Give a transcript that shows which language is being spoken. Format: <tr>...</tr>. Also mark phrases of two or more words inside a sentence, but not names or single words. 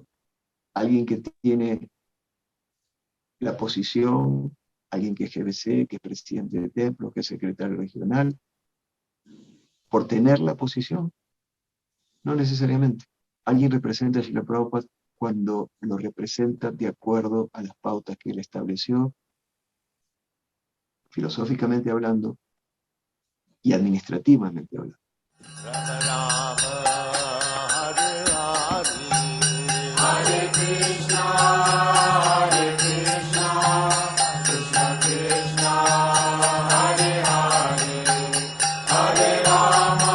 <es>Alguien que tiene la posición, alguien que es GBC, que es presidente de templo, que es secretario regional, por tener la posición. No necesariamente. Alguien representa a Srila Prabhupada cuando lo representa de acuerdo a las pautas que él estableció, filosóficamente hablando y administrativamente hablando.</es> <sa>Rama Rama, Hare Hare, Hare Krishna, Krishna Krishna, Hare Hare, Hare Rama.</sa>